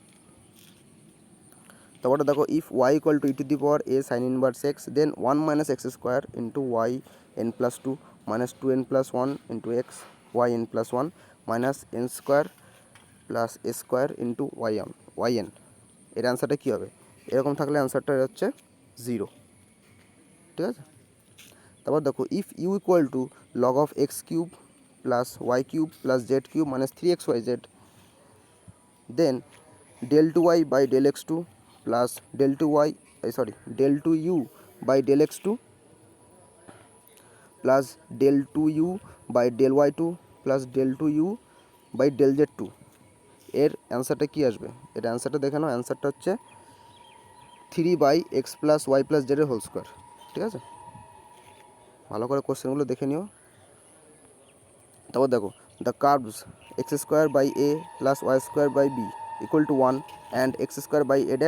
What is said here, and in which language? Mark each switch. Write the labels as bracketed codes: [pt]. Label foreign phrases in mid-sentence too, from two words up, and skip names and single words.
[bn] তারপরটা দেখো, [en] if y equal to e to the power a sine inverse x, then 1 minus x square into y n plus 2 minus 2n plus 1 into x y n plus 1 minus n square plus a square into y n, [bn] এর অ্যান্সারটা কী হবে, এরকম থাকলে অ্যান্সারটা হচ্ছে 0, ঠিক আছে। তারপর দেখো, [en] if u equal to log of x cube plus y cube plus z cube minus 3xyz, then del 2y by del x2 plus del 2u by del x2 plus del 2u by del y2 plus del 2u by del z2, [bn] এর অ্যান্সারটা কী আসবে, এর অ্যান্সারটা দেখে নাও, অ্যান্সারটা হচ্ছে 3 [en] by x plus y plus [bn] জেডের [en] whole square, [bn] ঠিক আছে, ভালো করে কোশ্চেনগুলো দেখে নিও। তারপর দেখো, [en] the curves x square by a plus y square by b equal to 1 and x square by a